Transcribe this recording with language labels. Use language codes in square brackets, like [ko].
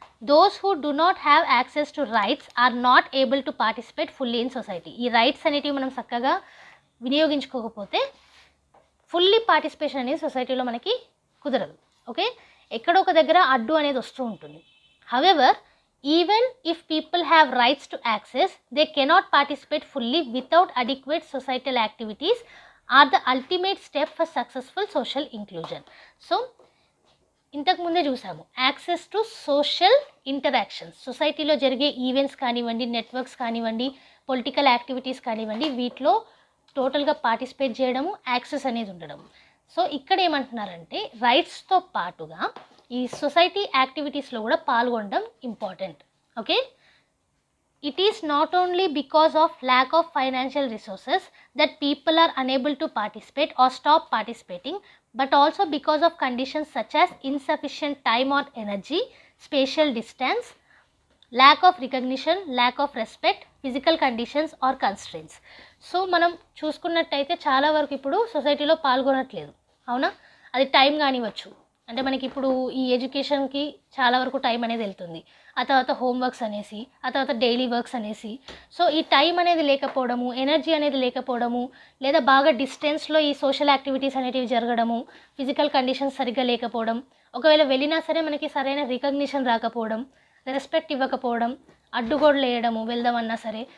[en] Those who do not have access to rights are not able to participate fully in society. [te] ఈ rights అనేటివి మనం చక్కగా వినియోగించుకోకపోతే fully participation అనేది సొసైటీలో మనకి కుదరదు. ఓకే, ఎక్కడో ఒక దగ్గర అడ్డు అనేది వస్తూ ఉంటుంది. However [en] Even if people have rights to access, they cannot participate fully without adequate societal activities are the ultimate step for successful social inclusion. [te] So ఇంతకు ముందే చూసాము యాక్సెస్ టు సోషల్ ఇంటరాక్షన్స్, సొసైటీలో జరిగే ఈవెంట్స్ కానివ్వండి, నెట్వర్క్స్ కానివ్వండి, political activities కానివ్వండి, వీటిలో టోటల్గా పార్టిసిపేట్ చేయడము, యాక్సెస్ అనేది ఉండడం. సో ఇక్కడ ఏమంటున్నారంటే రైట్స్తో పాటుగా ఈ సొసైటీ యాక్టివిటీస్లో కూడా పాల్గొనడం important. [en] Okay, it is not only because of lack of financial resources that people are unable to participate or stop participating, but also because of conditions such as insufficient time or energy, spatial distance, lack of recognition, lack of respect, physical conditions or constraints. [te] So మనం చూసుకున్నట్టయితే చాలా వరకు ఇప్పుడు సొసైటీలో పాల్గొనట్లేదు, అవునా? అది time కానివ్వచ్చు, అంటే మనకి ఇప్పుడు ఈ ఎడ్యుకేషన్కి చాలా వరకు టైం అనేది వెళ్తుంది, ఆ తర్వాత హోంవర్క్స్ అనేసి, ఆ తర్వాత డైలీ వర్క్స్ అనేసి. సో ఈ టైం అనేది లేకపోవడము, ఎనర్జీ అనేది లేకపోవడము, లేదా బాగా డిస్టెన్స్లో ఈ సోషల్ యాక్టివిటీస్ అనేటివి జరగడము, ఫిజికల్ కండిషన్స్ సరిగ్గా లేకపోవడం, ఒకవేళ వెళ్ళినా సరే మనకి సరైన రికగ్నిషన్ రాకపోవడం, రెస్పెక్ట్ ఇవ్వకపోవడం, అడ్డుగోడలు వేయడము వెళ్దామన్నా సరే.